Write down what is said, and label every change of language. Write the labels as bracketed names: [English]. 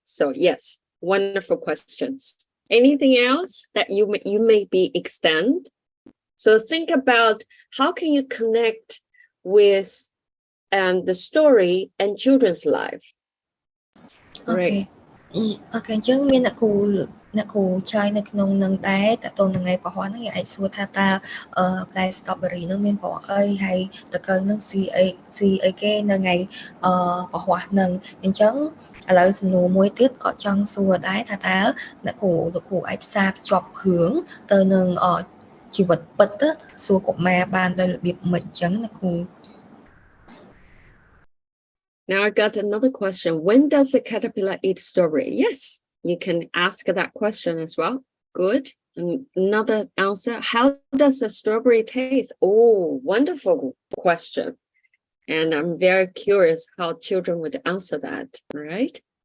[English] So yes, wonderful questions. Anything else that you maybe extend? So think about how can you connect with the story and children's life. Right. [Khmer] អូខេអញ្ចឹងមានអ្នកគ្រូឆ្លើយនៅក្នុងនឹងដែរតើតើនឹងថ្ងៃពហុហ្នឹងយើងអាចសួរថាតើផ្លែ strawberry ហ្នឹងមានពណ៌អីហើយតើកៅហ្នឹងស៊ីអីគេនៅថ្ងៃពហុហ្នឹងអញ្ចឹងឥឡូវសំណួរមួយទៀតក៏ចង់សួរដែរថាតើអ្នកគ្រូលោកគ្រូអាចផ្សារភ្ជាប់រឿងទៅនឹងជីវិតពិតសួរកុមារបានដោយរបៀបម៉េចអញ្ចឹងអ្នកគ្រូ [English] Now I got another question. When does a caterpillar eat strawberry? Yes, you can ask that question as well. Good. Another answer. How does a strawberry taste? Oh, wonderful question. And I'm very curious how children would answer that, right?